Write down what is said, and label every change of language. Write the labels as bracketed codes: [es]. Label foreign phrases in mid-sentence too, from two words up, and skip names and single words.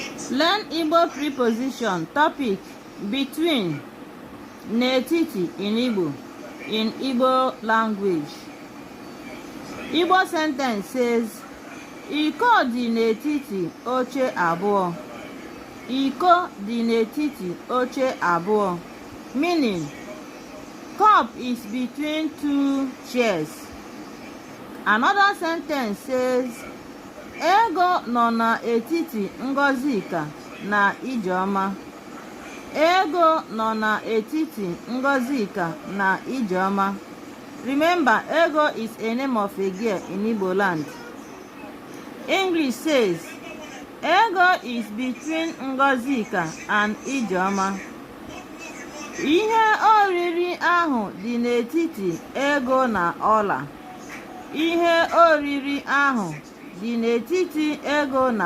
[en] Learn Igbo preposition topic between n'etiti in Igbo language. Igbo sentence says, [ig] Iko dị n'etiti oche abụọ. Iko dị n'etiti oche abụọ. [en] Meaning, cup is between two chairs. Another sentence says, [ig] Ego nọ n'etiti Ngọzika na Ijeọma. Ego nọ n'etiti Ngọzika na Ijeọma. [en] Remember, Ego is a name of a girl in Igbo land. English says, Ego is between Ngọzika and Ijeọma. [ig] Ihe oriri ahụ dị n'etiti Ego na Ọla. Ihe oriri ahụ dị n'etiti Ego na